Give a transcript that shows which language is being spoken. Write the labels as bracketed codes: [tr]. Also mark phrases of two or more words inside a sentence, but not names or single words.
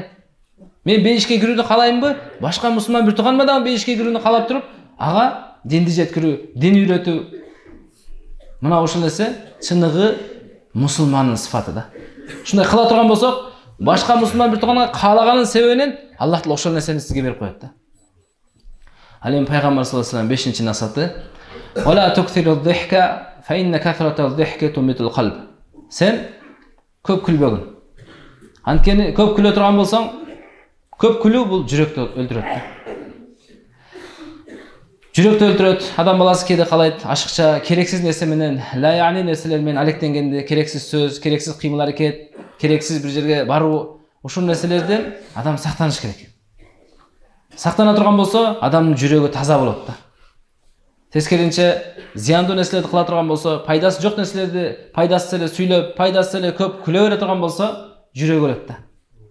[ky] Мен бейишке кирүүнү каалаймбы? Башка мусулман бир тууганга да бейишке кирүүнү каалап туруп, ага динди жеткирүү, дин үйрөтүү. Мына ушул нерсе чыныгы мусулмандын сыфаты да. Ушундай кыла турган болсок, башка мусулман бир тууганга каалаганын себебинен Аллах Таала ошол нерсени сизге берип коет да. Ал эми Пайгамбар [ar] صلى الله عليه وسلم [ky] 5-чи насаты: [ar] "ولا تكثر الضحك فإن كثرة الضحك تميت القلب." [ky] Сен көп күлбөгүн. Анткени көп күлө турган болсоң, көп күлүү бул жүрөктү өлтүрөт. Жүрөктү өлтүрөт. Адам баласы кээде каалайт, ашыкча, керексиз нерсе менен, ла яни нерселер менен алектенгенде, керексиз сөз, керексиз кыймыл аракет, керексиз бир жерге баруу, ушул нерселерден адам сактаныш керек. Сактана турган болсо, адамдын жүрөгү таза болот да. Тескеринче зыяндуу нерселерди кыла турган болсо, пайдасы жок нерселерди пайдасыз эле сүйлөп, пайдасыз эле көп күлө бере турган болсо, жүрөгү өлөт да.